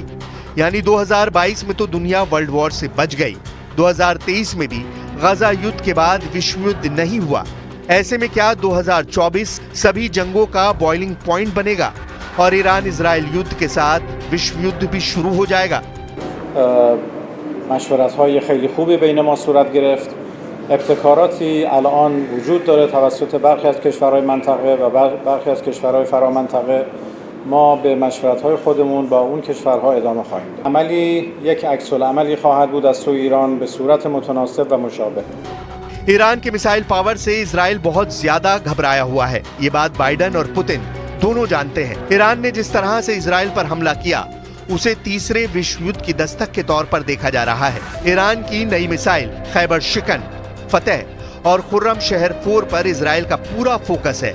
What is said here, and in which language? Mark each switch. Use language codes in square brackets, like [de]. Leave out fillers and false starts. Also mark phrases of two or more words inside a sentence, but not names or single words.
[hi] यानी 2022 में तो दुनिया [en] world war [hi] से बच गई। 2023 में भी गजा युद्ध के बाद विश्व युद्ध नहीं हुआ। ऐसे में क्या 2024 सभी जंगों का [en] boiling point [hi] बनेगा और ईरान इजराइल युद्ध के साथ विश्व युद्ध भी शुरू हो जाएगा। [fa] مشورت‌های خیلی خوبی بین ما صورت گرفت. ابتکاراتی الان وجود داره توسط برخی از کشورهای منطقه و برخی از کشورهای فرامنطقه. ما به مشورت‌های خودمون با اون کشورها ادامه خواهیم داد. عملی یک عکس‌العملی خواهد بود از سوی ایران به صورت متناسب و مشابه. [hi] ईरान के [en] missile power [hi] से इजराइल बहुत ज्यादा घबराया हुआ है। ये बात बाइडन और पुतिन दोनों जानते हैं। ईरान ने जिस तरह से इजराइल पर हमला किया उसे तीसरे विश्व युद्ध की दस्तक के तौर पर देखा जा रहा है। ईरान की नई मिसाइल खैबर शिकन, फतेह और खुर्रम शहर 4 पर इजराइल का पूरा फोकस है।